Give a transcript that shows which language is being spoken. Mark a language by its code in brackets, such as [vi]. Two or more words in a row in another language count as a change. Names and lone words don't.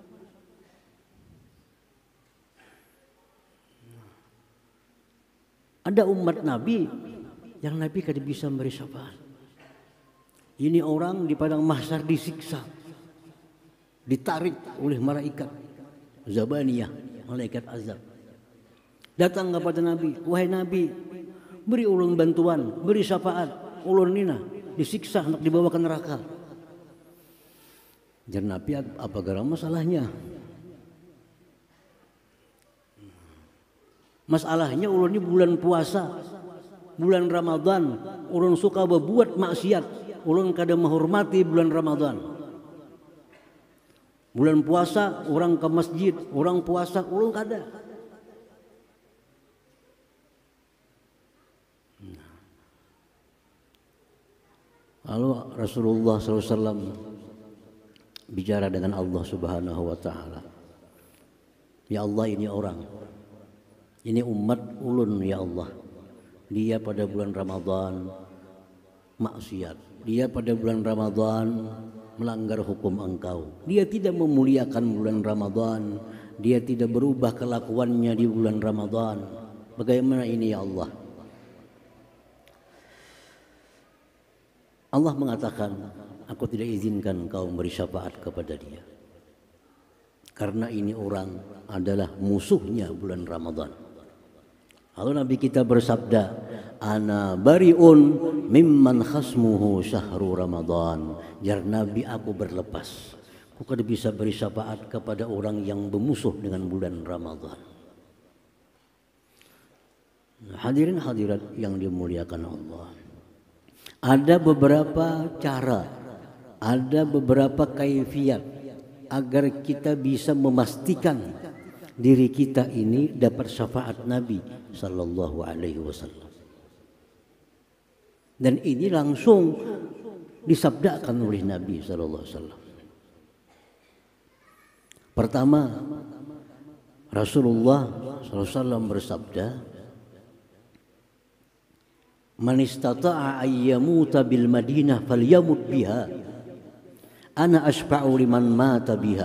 [id] Ada umat Nabi yang Nabi kada bisa memberi syafaat. Ini orang di padang mahsyar disiksa, ditarik oleh malaikat Zabaniyah, malaikat azab. Datang kepada Nabi, wahai Nabi, beri ulun bantuan, beri syafaat. Ulun nina disiksa, hendak dibawa ke neraka. Jar Nabi, apa gara masalahnya? Masalahnya ulun ini bulan puasa, bulan Ramadan, ulun suka berbuat maksiat, ulun kada menghormati bulan Ramadan. Bulan puasa orang ke masjid, orang puasa ulun kada. Lalu Rasulullah SAW bicara dengan Allah [ar] سبحانه وتعالى. يا الله, [id] ini orang, ini umat ulun [ar] يا الله. [id] Dia pada bulan Ramadan maksiat. Dia pada bulan Ramadan melanggar hukum Engkau. Dia tidak memuliakan bulan Ramadan. Dia tidak berubah kelakuannya di bulan Ramadan. Bagaimana ini [ar] يا الله? [id] Allah mengatakan, aku tidak izinkan Engkau memberi syafaat kepada dia. Karena ini orang adalah musuhnya bulan Ramadan. Lalu Nabi kita bersabda, [ar] أنا بريء ممن خصمه شهر رمضان. [id] Jar Nabi, aku berlepas. Aku kada bisa beri syafaat kepada orang yang bermusuh dengan bulan Ramadan. Hadirin hadirat yang dimuliakan Allah. Ada beberapa cara, ada beberapa kaifiat agar kita bisa memastikan diri kita ini dapat syafaat Nabi [ar] صلى الله عليه وسلم. [id] Dan ini langsung disabdakan oleh Nabi [ar] صلى الله عليه وسلم. [id] Pertama, Rasulullah [ar] صلى الله عليه وسلم [id] bersabda, [ar] من استطاع أن يموت بالمدينة فليمت بها. أنا أشفع لمن مات بها.